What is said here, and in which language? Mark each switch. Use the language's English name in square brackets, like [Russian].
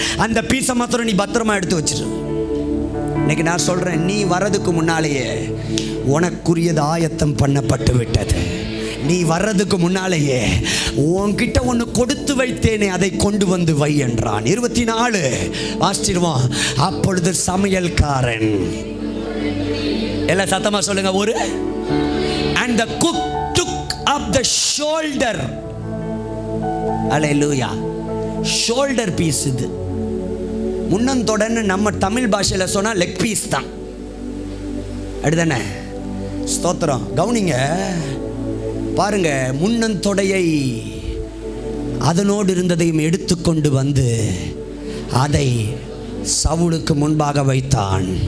[Tamil] அந்த பீஸை மாத்திரம் நீ பத்திரமா எடுத்து வச்சிரு. இன்னைக்கு நான் சொல்கிறேன், நீ வர்றதுக்கு முன்னாலேயே உனக்குரியது ஆயத்தம் பண்ணப்பட்டு விட்டது. நீ வர்றதுக்கு முன்னாலேயே உன்கிட்ட ஒன்று கொடுத்து வைத்தேனே, அதை கொண்டு வந்து வை என்றான். 24 வாசிச்சிருவோம். அப்பொழுது சமையல்காரன், எல்லாம் சத்தமா சொல்லுங்க, ஒரு [English] and the cook took up the shoulder. Hallelujah. shoulder piece. [Tamil] இது முன்னந்தொடன்னு நம்ம தமிழ் பாஷையில் சொன்னால் லெக் பீஸ் தான். அப்படிதானே? ஸ்தோத்திரம். கவுனிங்க பாருங்க, முன்னந்தொடையை அதனோடு இருந்ததையும் எடுத்துக்கொண்டு வந்து அதை சவுலுக்கு முன்பாக வைத்தான்.